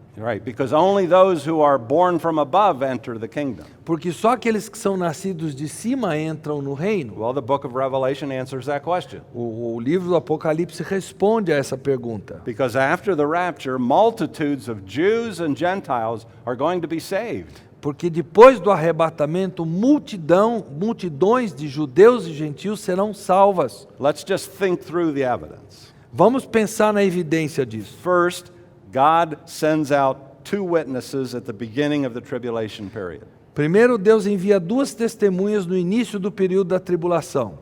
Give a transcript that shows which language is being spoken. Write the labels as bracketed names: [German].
[English] Right, because only those who are born from above enter the kingdom. [Portuguese] Porque só aqueles que são nascidos de cima entram no reino. [English] Well, the book of Revelation answers that question. [Portuguese] O livro do Apocalipse responde a essa pergunta. [English] Because after the rapture, multitudes of Jews and Gentiles are going to be saved. [Portuguese] Porque depois do arrebatamento, multidões de judeus e gentios serão salvas. [English] Let's just think through the evidence. [Portuguese] Vamos pensar na evidência disso. [English] First, God sends out two witnesses at the beginning of the tribulation period. [Portuguese] Primeiro, Deus envia duas testemunhas no início do período da tribulação.